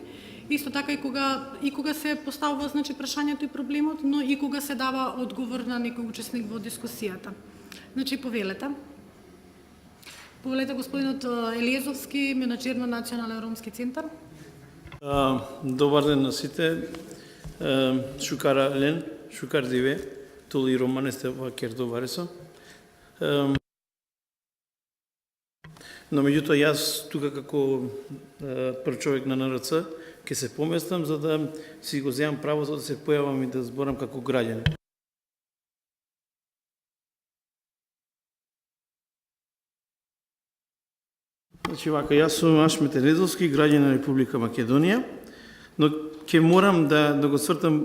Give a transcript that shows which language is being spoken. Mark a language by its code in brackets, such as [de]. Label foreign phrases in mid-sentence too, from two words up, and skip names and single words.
[mk] Исто така и кога се поставува значи прашањето и проблемот, но и кога се дава одговор на некој учесник во дискусијата. Значи повелете. Повелете господинот Елиезовски, менаџер на Национален ромски центар. Добар ден на сите. [rom] Шукар Ален, шукар диве, толи романе сте во Кердо Варесо. [mk] Но меѓутоа јас тука како прв човек на НРЦ ќе се поместам за да си го земам правото да се појавам и да зборам како граѓанин. Значи вака, јас сум Ашмет Елиезовски, граѓанин на Република Македонија, но ќе морам да го свртам